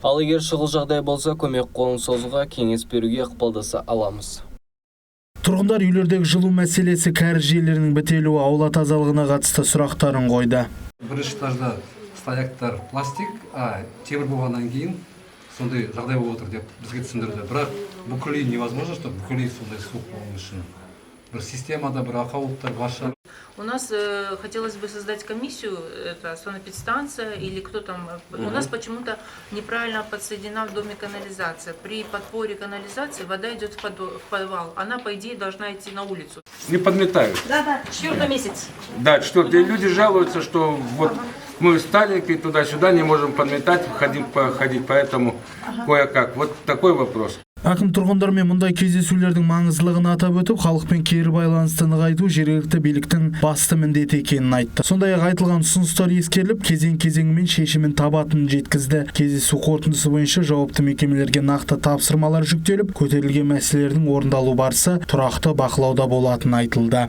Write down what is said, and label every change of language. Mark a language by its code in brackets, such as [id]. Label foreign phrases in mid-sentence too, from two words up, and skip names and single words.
[kk] Ал егер шұғыл жағдай болса, көмек қолын созуға, кеңес беруге ықпалдаса аламыз. Тұрғындар үйлердегі жылу мәселесі, кәріз жүйелерінің бітелуі, аула тазалығына қатысты сұрақтарын қойды. Бірінші этажда стояктар пластик, темір болғаннан кейін сондай жағдай болып отыр деп бізге түсіндірді. Бірақ бүкіл [ru] невозможно, что [kk] бүкіл сондай суық болған үшін. Бір системада бір ақаулықтар барша. [ru] У нас хотелось бы создать комиссию, это санэпидстанция или кто там. У нас почему-то неправильно подсоединена в доме канализация. При подпоре канализации вода идет в подвал. Она, по идее, должна идти на улицу. Не подметают. Да, 4-й месяц. Да, 4-й. Люди жалуются, что вот мы старенькие туда-сюда не можем подметать, ходить, поэтому кое-как. Вот такой вопрос. [kk] Әкім тұрғындармен мұндай кездесулердің маңыздылығын атап өтіп, халықпен кері байланысты нығайту жергілікті биліктің басты міндеті екенін айтты. Сондай-ақ айтылған ұсыныстар ескеріліп, кезең-кезеңімен шешімін табатынын жеткізді. Кездесу қорытындысы бойынша жауапты мекемелерге нақты тапсырмалар жүктеліп, көтерілген мәселелердің орындалу барысы тұрақты бақылауда болатыны айтылды.